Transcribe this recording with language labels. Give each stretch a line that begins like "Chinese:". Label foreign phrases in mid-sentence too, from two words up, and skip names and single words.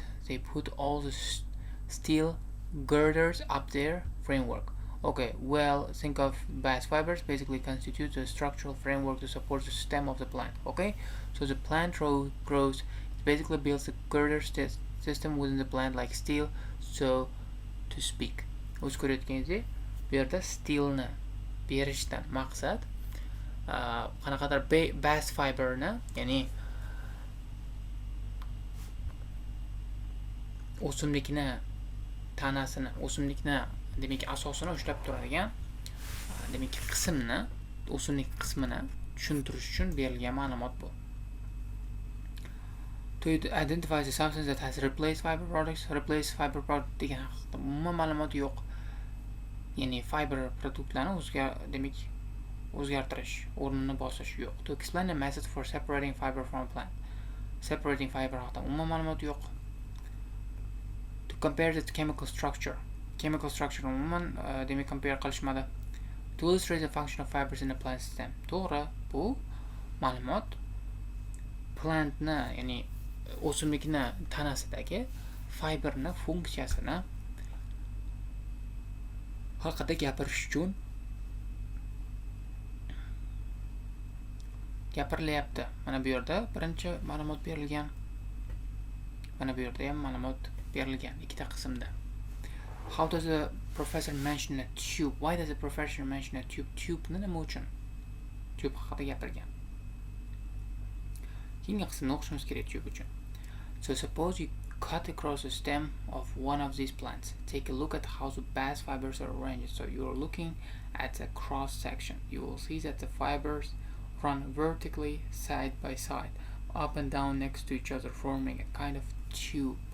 English: They put all the steel girders up there, framework. Okay, well, think of bast fibers basically constitute the structural framework to support the stem of the plant. Okay, so the plant grows, it basically builds the girder system within the plant like steel, so to speak.
Uzbek: O'z ko'rayotganingizdek, bu yerda steelni berishdan maqsad qanaqadir bast fiberni, ya'ni o'simlikni tanasini, o'simlikni demak asosini ushlab turadigan demak qismni, o'simlik qismini tushuntirish uchun berilgan ma'lumot bu.
English: To identify the substance that has replaced fiber products,
Uzbek: degan haqida umuman ma'lumot yo'q. Ya'ni fiber produktlarni demak o'zgartirish, o'rnini bosish yo'q.
English: To explain the method for separating fiber from plant. Separating fiber
Uzbek: haqida umuman ma'lumot yo'q.
English: To compare the chemical structure
Uzbek: umuman demak compare qilishmadi.
English: To illustrate the function of fibers in the plant stem.
Uzbek: To'g'ri, bu ma'lumot plantni, ya'ni o'simlikni tanasidagi fiberni funksiyasini haqida gapirish uchun gapirilyapti. Mana bu yerda birinchi ma'lumot berilgan. Mana bu yerda ham ma'lumot berilgan ikkita qismda.
English: How does the professor mention a tube? Why does the professor mention a tube?
Uzbek: Tube nima uchun? Tube haqida gapirgan. Keyingi qismni o'qishimiz kerak tube uchun.
English: So suppose you cut across the stem of one of these plants. Take a look at how the bast fibers are arranged. So you are looking at a cross section. You will see that the fibers run vertically side by side, up and down next to each other, forming a kind of tube.